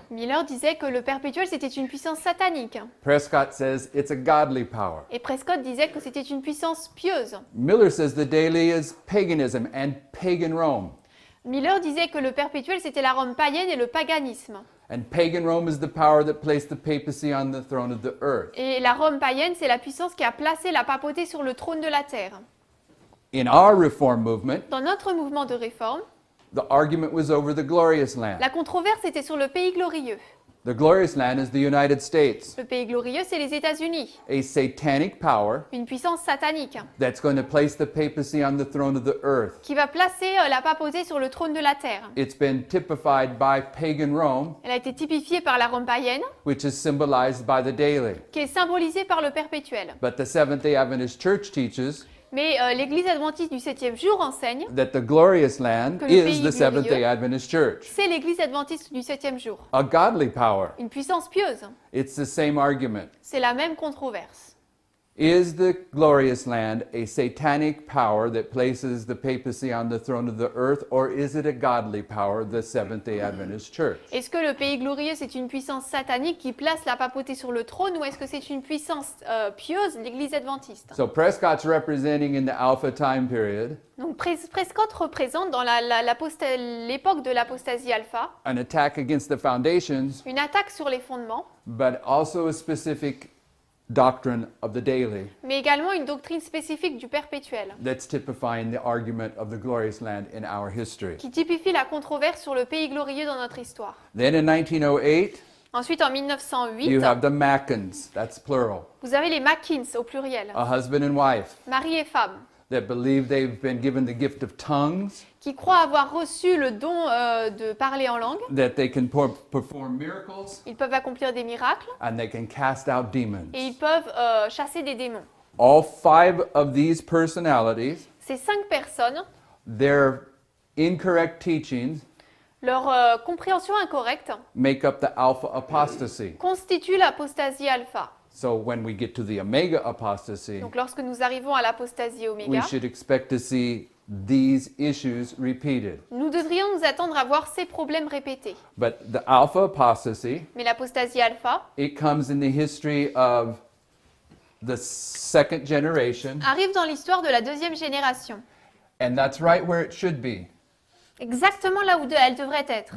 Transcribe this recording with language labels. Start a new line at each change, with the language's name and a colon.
French: Miller disait que le perpétuel c'était une puissance satanique.
English: Prescott says it's a godly power.
French: Et Prescott disait que c'était une puissance pieuse.
English: Miller says the daily is paganism and pagan Rome.
French: Miller disait que le perpétuel c'était la Rome païenne et le paganisme.
English: And pagan Rome is the power that placed the papacy on the throne of the earth.
French: Et la Rome païenne c'est la puissance qui a placé la papauté sur le trône de la terre.
English: In our reform movement,
French: Dans notre mouvement de réforme,
English: the argument was over the glorious land.
French: la controverse était sur le pays glorieux.
English: The glorious land is the United States,
French: Le pays glorieux, c'est les États-Unis,
English: a satanic power
French: une puissance satanique
English: that's going to place the papacy on the throne of the earth.
French: qui va placer la papauté sur le trône de la terre.
English: It's been typified by pagan Rome,
French: Elle a été typifiée par la Rome païenne,
English: which is symbolized by the daily.
French: qui est symbolisée par le perpétuel.
English: But the Seventh-day Adventist Church teaches
French: Mais l'Église adventiste du 7e jour enseigne
English: that the glorious land
French: Que le
English: is
French: pays
English: the Seventh-day
French: glorieux.
English: Adventist Church,
French: c'est l'Église adventiste du 7e jour,
English: a godly power.
French: une puissance pieuse.
English: It's the same argument.
French: C'est la même controverse.
English: Is the glorious land a satanic power that places the papacy on the throne of the earth, or is it a godly power, the Seventh-day Adventist Church?
French: Est-ce que le pays glorieux, c'est une puissance satanique qui place la papauté sur le trône ou est-ce que c'est une puissance pieuse, l'Église adventiste?
English: So Prescott's representing in the Alpha time period
French: Donc Prescott représente dans l'époque de l'apostasie alpha
English: an attack against the foundations,
French: une attaque sur les fondements,
English: but also a specific doctrine of the daily
French: mais également une doctrine spécifique du perpétuel
English: that's typifying the argument of the glorious land in our history.
French: qui typifie la controverse sur le pays glorieux dans notre histoire.
English: Then in 1908,
French: Ensuite, en
English: you
French: 1908,
English: have the Mackins, that's plural,
French: vous avez les Mackins au pluriel,
English: a husband and wife
French: mari et femme,
English: that believe they've been given the gift of tongues,
French: qui croient avoir reçu le don de parler en langue.
English: that they can perform miracles,
French: Ils peuvent accomplir des miracles
English: and they can cast out demons.
French: et ils peuvent chasser des démons.
English: All five of these personalities,
French: Ces 5 personnes,
English: their incorrect teachings
French: leur compréhension incorrecte
English: make up the alpha apostasy.
French: constitue l'apostasie alpha.
English: So when we get to the omega apostasy,
French: Donc lorsque nous arrivons à l'apostasie
English: we
French: oméga,
English: should expect to see these issues repeated.
French: nous devrions nous attendre à voir ces problèmes répétés.
English: But the alpha apostasy,
French: Mais l'apostasie alpha
English: it comes in the history of the second generation,
French: arrive dans l'histoire de la 2e génération,
English: and that's right where it should be.
French: exactement là où elle devrait être.